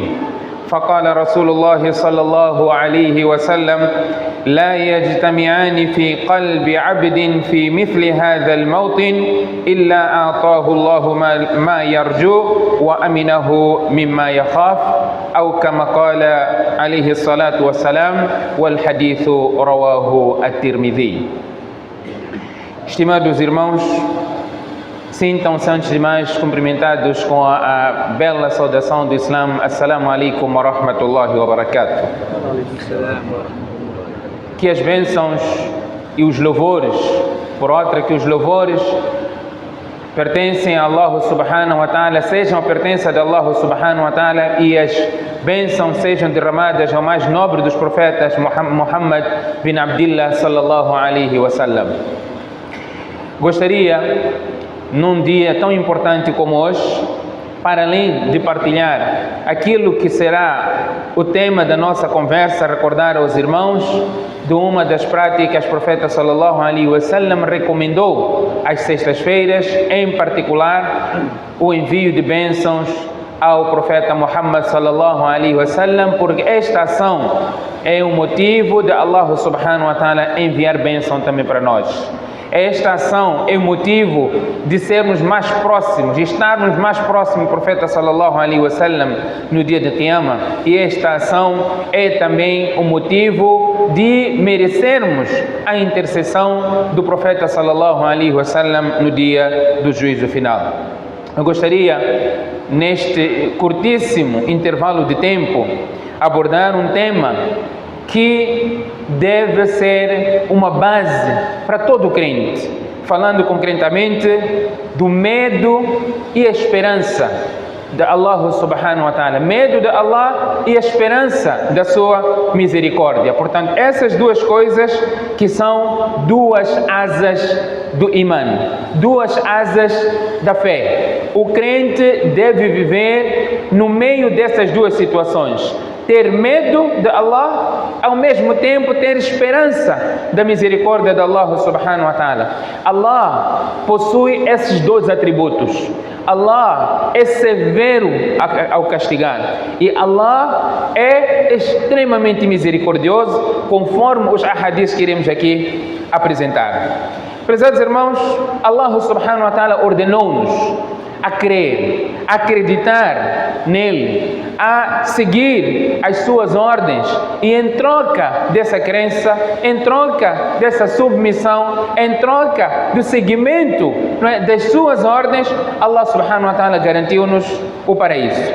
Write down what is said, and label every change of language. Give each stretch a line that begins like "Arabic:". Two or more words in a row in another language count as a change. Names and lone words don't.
Arabic: فقال رسول الله صلى الله عليه وسلم لا يجتمعان في قلب عبد في مثل هذا الموطن إلا أعطاه الله ما يرجو وأمنه مما يخاف أو كما قال عليه الصلاة والسلام والحديث رواه الترمذي.
Portuguese: Estimados irmãos, sintam-se antes de mais cumprimentados com a bela saudação do Islã.
Arabic: السلام عليكم ورحمة الله وبركاته.
Portuguese: Que as bênçãos e os louvores, por outra que os louvores pertencem a Allah
Arabic: سبحانه وتعالى,
Portuguese: sejam a pertença de Allah
Arabic: سبحانه وتعالى
Portuguese: e as bênçãos sejam derramadas ao mais nobre dos profetas,
Arabic: محمد بن عبد الله صلى الله عليه وسلم.
Portuguese: Gostaria, num dia tão importante como hoje, para além de partilhar aquilo que será o tema da nossa conversa, recordar aos irmãos de uma das práticas que o profeta
Arabic: صلى الله عليه وسلم
Portuguese: recomendou às sextas-feiras, em particular o envio de bênçãos ao profeta Muhammad
Arabic: صلى الله عليه وسلم,
Portuguese: porque esta ação é o motivo de Allah
Arabic: سبحانه وتعالى
Portuguese: enviar bênção também para nós. Esta ação é o motivo de sermos mais próximos, de estarmos mais próximos do profeta
Arabic: صلى الله عليه وسلم
Portuguese: no dia de Qiyamah, e esta ação é também o motivo de merecermos a intercessão do profeta
Arabic: صلى الله عليه وسلم
Portuguese: no dia do juízo final. Eu gostaria, neste curtíssimo intervalo de tempo, abordar um tema que deve ser uma base para todo crente, falando concretamente do medo e a esperança de Allah
Arabic: سبحانه وتعالى,
Portuguese: medo de Allah e a esperança da sua misericórdia. Portanto, essas duas coisas que são duas asas do iman, duas asas da fé. O crente deve viver no meio dessas duas situações: ter medo de Allah, ao mesmo tempo ter esperança da misericórdia de Allah
Arabic: سبحانه وتعالى.
Portuguese: Allah possui esses dois atributos. Allah é severo ao castigar e Allah é extremamente misericordioso, conforme os ahadis que iremos aqui apresentar. Prezados irmãos, Allah
Arabic: سبحانه وتعالى
Portuguese: ordenou-nos a crer, a acreditar nele, a seguir as suas ordens, e em troca dessa crença, em troca dessa submissão, em troca do seguimento das suas ordens, Allah
Arabic: سبحانه وتعالى
Portuguese: garantiu-nos o paraíso.